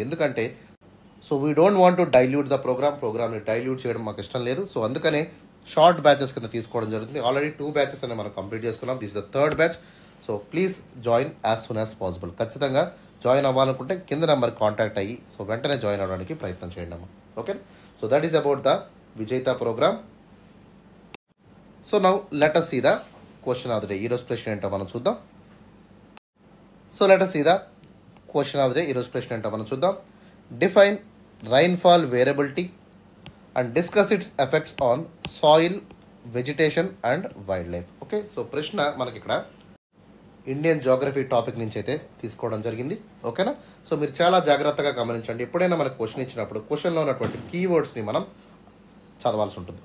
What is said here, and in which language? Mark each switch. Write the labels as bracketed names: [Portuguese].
[English] ఎందుకంటే so we don't want to dilute the ప్రోగ్రామ్ని [Telugu] dilute చేయడం మాకు ఇష్టం లేదు. సో అందుకనే షార్ట్ బ్యాచెస్ కింద తీసుకోవడం జరుగుతుంది. ఆల్రెడీ 2 బ్యాచెస్ అనేవి మనం కంప్లీట్ చేసుకున్నాం. [English] This the 3rd batch. So please join as soon as possible. [Telugu] ఖచ్చితంగా జాయిన్ అవ్వాలనుకుంటే కింద నెంబర్ కాంటాక్ట్ అయ్యి సో వెంటనే జాయిన్ అవ్వడానికి ప్రయత్నం చేయండి అమ్మా. [English] Okay, so that is about the Vijetha program. So now let us see the question of the day. [Telugu] ఈరోజు ప్రశ్న ఏంటో మనం చూద్దాం. [English] So let us see the question of the day. [Telugu] ఈరోజు ప్రశ్న ఏంటో మనం చూద్దాం. [English] Define rainfall variability and discuss its effects on soil, vegetation and wildlife. [Telugu] Okay, so ప్రశ్న మనకి ఇక్కడ ఇండియన్ జోగ్రఫీ టాపిక్ నుంచి అయితే తీసుకోవడం జరిగింది. ఓకేనా, సో మీరు చాలా జాగ్రత్తగా గమనించండి. ఎప్పుడైనా మనకు క్వశ్చన్ ఇచ్చినప్పుడు క్వశ్చన్లో ఉన్నటువంటి కీవర్డ్స్ని మనం చదవాల్సి ఉంటుంది.